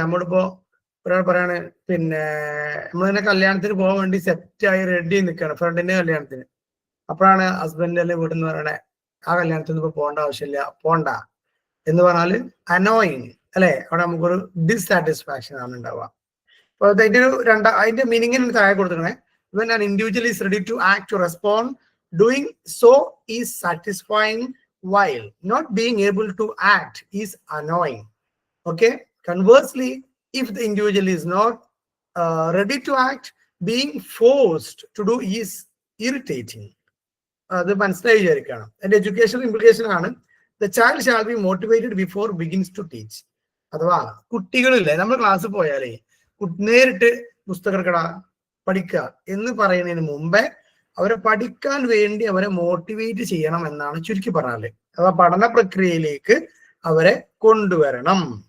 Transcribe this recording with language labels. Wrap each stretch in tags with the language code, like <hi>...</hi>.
<ml>നമ്മളിപ്പോ ഒരാൾ പറയാണ്, പിന്നെ നമ്മളിങ്ങനെ കല്യാണത്തിന് പോകാൻ വേണ്ടി സെറ്റായി റെഡി നിൽക്കുകയാണ്, ഫ്രണ്ടിന്റെ കല്യാണത്തിന്. അപ്പോഴാണ് ഹസ്ബൻഡ് അല്ലെ വീട്ടിൽ നിന്ന് പറയണേ, ആ കല്യാണത്തിന് ഇപ്പൊ പോകേണ്ട ആവശ്യമില്ല, പോണ്ട എന്ന് പറഞ്ഞാല് അനോയിങ് അല്ലെ? അവിടെ നമുക്കൊരു ഡിസ്സാറ്റിസ്ഫാക്ഷൻ ആണ് ഉണ്ടാവുക. അപ്പൊ അതിന്റെ മീനിങ്ങിന് താഴെ കൊടുത്തിരിക്കണേ,</ml> <en>when an individual is ready to act to respond, doing so is satisfying, while not being able to act is annoying. Okay, conversely, if the individual is not ready to act, being forced to do is irritating.</en> <ml>അത് മനസ്സിലായി വിചാരിക്കണം. അതിന്റെ education implication ആണ്,</ml> <en>the child shall be motivated before begins to teach.</en> <ml>അഥവാ കുട്ടികളില്ലേ, നമ്മൾ ക്ലാസ്സിൽ പോയാലേ നേരിട്ട് പുസ്തകം എടുക്കടാ പഠിക്കുക എന്ന് പറയുന്നതിന് മുമ്പേ അവരെ പഠിക്കാൻ വേണ്ടി അവരെ മോട്ടിവേറ്റ് ചെയ്യണം എന്നാണ് ചുരുക്കി പറഞ്ഞാല്. അഥവാ പഠന പ്രക്രിയയിലേക്ക് അവരെ കൊണ്ടുവരണം.</ml>